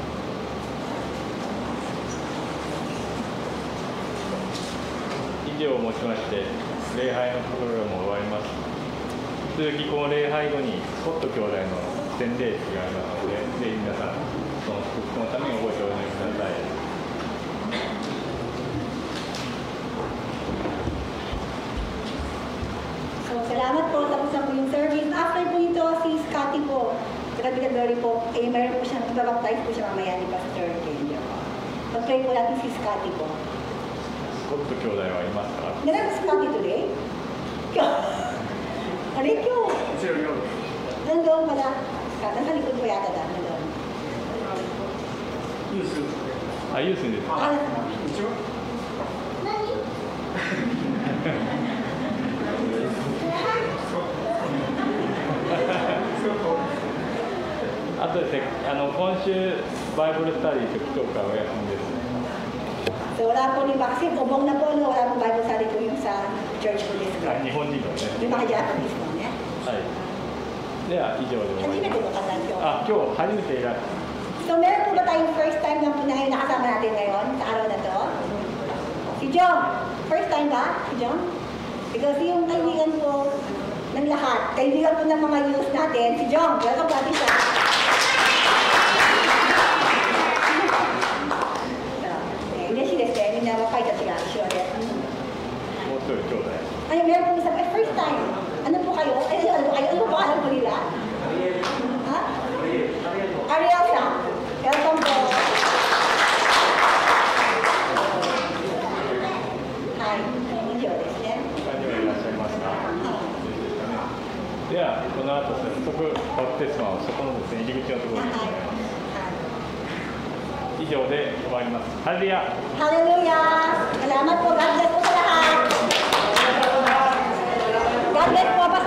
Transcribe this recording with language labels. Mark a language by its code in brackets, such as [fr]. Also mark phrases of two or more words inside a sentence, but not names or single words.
[ja] 以上をもちまして礼拝のプログラムも終わります。続きこの礼拝後にスコット兄弟の洗礼式がありますので、ぜひ皆さんその祝福のために覚えてお祈りください。 [tl] So, salamat po. Tapos na po yung service. After po nito, si Scotty po, sa Kapitan Glory po, mayroon po siyang ibabaptize po siya mamaya ni Pastor Kenja po. Pag-pray po natin si Scotty po. [ja] スコット兄弟はいますか？ [tl] Nandun si Scotty today? Ano yun? Nandun pala. Nasa likod po yata dahil nandun. [ja] あ、ユースにですか？ Ah, あとですね、今週バイブルスタディと祈祷会お休みです。 [tl] so, wala po ni Maxim. Ubong na po, no? Wala po [en] Bible study [tl] po yung sa church po this [ja] あ、 [tl] week. [ja] 日本人のね。 [tl] Yung mga Japanese po, ne? [ja] はい。では以上で終わります。初めて [tl] po ka tayo. [ja] あ、今日初めていらっしゃる。 [tl] So, meron po ba tayong [en] first time [tl] na po na ngayon nakasama natin ngayon sa araw na to? Si John. [en] First time [tl] ba? Si John? Because yung kaibigan po ng lahat, kaibigan po ng mga youth natin, si John. Welcome po natin siya. [ja] 嬉しいですね。みんな若いたちが一緒で。もう一人兄弟。 [tl] Ay, meron po isa. [en] First time. [tl] Ano po kayo? Ano po kayo? Ano po alam po nila? Ha? Ariel siya. Welcome po. Hi. [ja] 以上ですね。他にはいらっしゃいますか？ではこの後早速バプテスマをそこのですね入り口のところに行います。以上で終わります。ハレルヤ。 [tl] Hallelujah! Salamat po. [en] God bless [tl] po sa lahat. [en] God bless [tl] po.